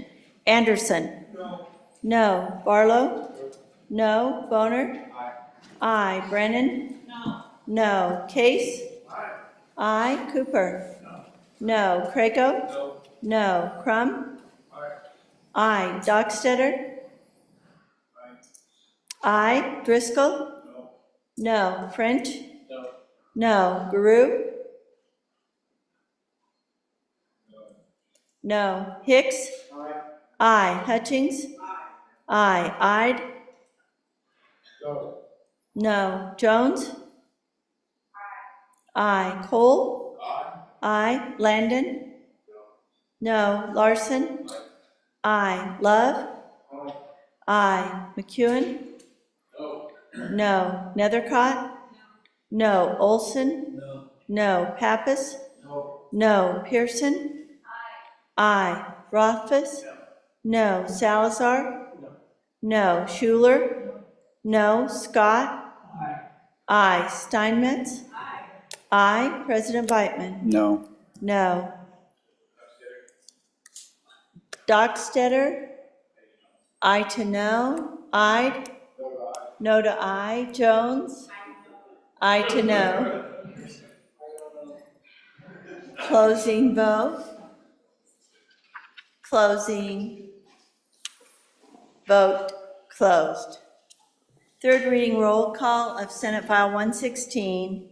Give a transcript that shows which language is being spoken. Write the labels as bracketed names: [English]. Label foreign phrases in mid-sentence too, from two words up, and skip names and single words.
[English] Anderson? No. Barlow? No. Boner? Aye. Brennan? No. Case? Aye. Cooper? No. Crago? No. Crum? Aye. Dockstader? Aye. Driscoll? No. French? No. Guru? No. Hicks? Aye. Hutchings? Aye. Ide? No. Jones? Aye. Cole? Aye. Landon? No. Larson? I. Love? I. McEwen? No. Nethercott? No. Olson? No. Pappas? No. Pearson? I. Rothfuss? No. Salazar? No. Schuler? No. Scott? I. Steinmetz? I. President Beitman? No. No. Dockstetter? I to no. I? No to I. Jones? I to no. Closing vote. Closing. Vote closed. Third reading roll call of Senate File 116.